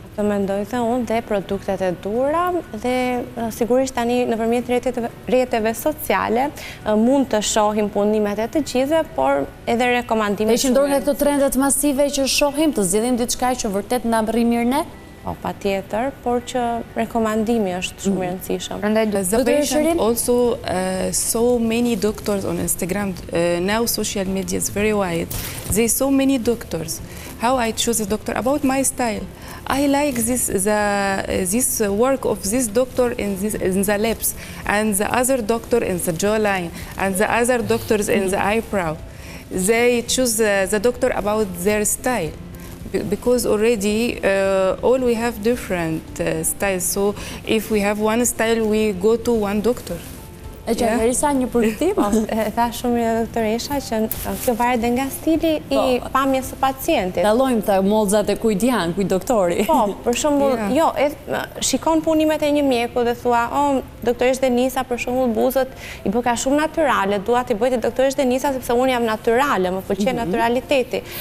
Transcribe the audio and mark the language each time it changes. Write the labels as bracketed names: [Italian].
[Albanian] Të mendoj dhe unë dhe produktet e duhura dhe sigurisht tani nëpërmjet rrjeteve sociale mund të shohim punimet e të gjithëve, por edhe rekomandimet. Ishim dorë nga këto trendet masive që shohim, të zgjedhim diçka që vërtet na rri mirë ne? Po, patjetër, por që rekomandimi është shumë i rëndësishëm. [English] The patient also so many doctors on Instagram. Now social media is very wide. There so many doctors. How I choose a doctor about my style. I like this work of this doctor in the lips, and the other doctor in the jawline, and the other doctors in the eyebrow. They choose the doctor about their style. because already all we have different styles. So if we have one style, we go to one doctor. [Albanian] E që herisa një përgjithim? Tha shumë një doktoresha që kjo varet dhe nga stili i pamjes së pacientit. Dallojmë të mollzat e kujt janë, kujt doktori. Po, për shembull, jo, shikon punimet e një mjeku dhe thua, doktoresh Denisa për shembull buzët i bë ka shumë natyrale, dua t'i bëj te doktoresh Denisa sepse unë jam natyrale, më pëlqen naturaliteti.